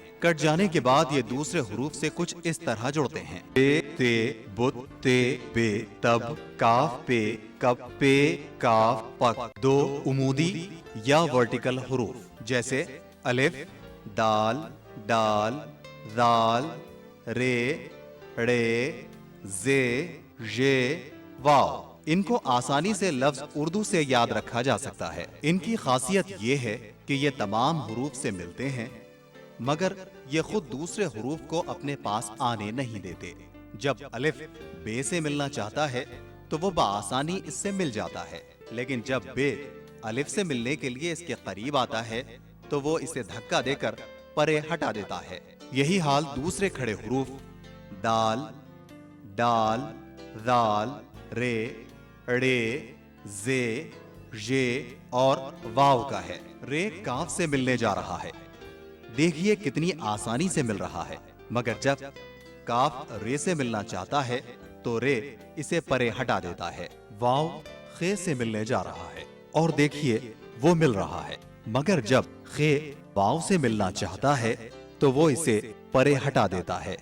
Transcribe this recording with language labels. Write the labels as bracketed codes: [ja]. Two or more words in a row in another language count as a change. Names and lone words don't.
[ur] کٹ جانے کے بعد یہ دوسرے حروف سے کچھ اس طرح جڑتے ہیں۔ بے، تے، بت، تے، بے، تب، کاف، پے، کب، پے، کاف، پک۔ 2 عمودی یا ورٹیکل حروف، جیسے الف، دال، ڈال، ذال، رے، ڑے، زے، ژے، واو۔ ان کو آسانی سے لفظ اردو سے یاد رکھا جا سکتا ہے۔ ان کی خاصیت یہ ہے کہ یہ تمام حروف سے ملتے ہیں، مگر یہ خود دوسرے حروف کو اپنے پاس آنے نہیں دیتے۔ جب الف بے سے ملنا چاہتا ہے تو وہ بآسانی اس سے مل جاتا ہے، لیکن جب بے الف سے ملنے کے لیے اس کے قریب آتا ہے تو وہ اسے دھکا دے کر پرے ہٹا دیتا ہے۔ یہی حال دوسرے کھڑے حروف دال، ڈال، ذال، رے، ڑے، زے، ژے اور واو کا ہے۔ رے کاف سے ملنے جا رہا ہے۔ دیکھیے کتنی آسانی سے مل رہا ہے، مگر جب کاف رے سے ملنا چاہتا ہے تو رے اسے پرے ہٹا دیتا ہے۔ واو خے سے ملنے جا رہا ہے اور دیکھیے وہ مل رہا ہے، مگر جب خے واو سے ملنا چاہتا ہے تو وہ اسے پرے ہٹا دیتا ہے۔